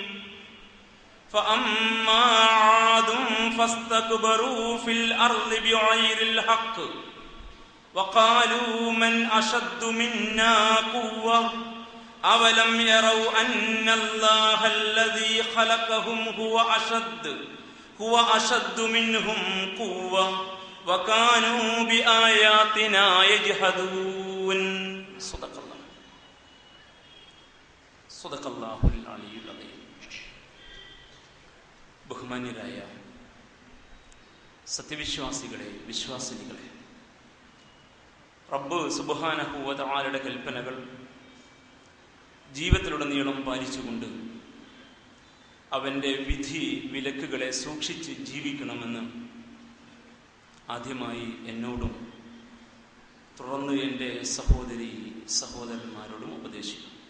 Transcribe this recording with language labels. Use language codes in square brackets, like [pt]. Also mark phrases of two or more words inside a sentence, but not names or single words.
[ar] فأما عاد فاستكبروا في الأرض بغير الحق وقالوا من أشد منا قوة أولم يروا أن الله الذي خلقهم هو أشد منهم قوة وكانوا بآياتنا يجحدون صدق الله العلي العظيم. [ml] ബഹുമാന്യരായ സത്യവിശ്വാസികളെ, വിശ്വാസിനികളെ, റബ്ബ് [ar] سبحانه وتعالى [ml] കൽപ്പനകൾ ജീവിതത്തിലുടനീളം പാലിച്ചുകൊണ്ട് അവൻ്റെ വിധി വിലക്കുകളെ സൂക്ഷിച്ച് ജീവിക്കണമെന്ന് ആദ്യമായി എന്നോടും തുടർന്ന് എൻ്റെ സഹോദരി സഹോദരന്മാരോടും ഉപദേശിക്കും.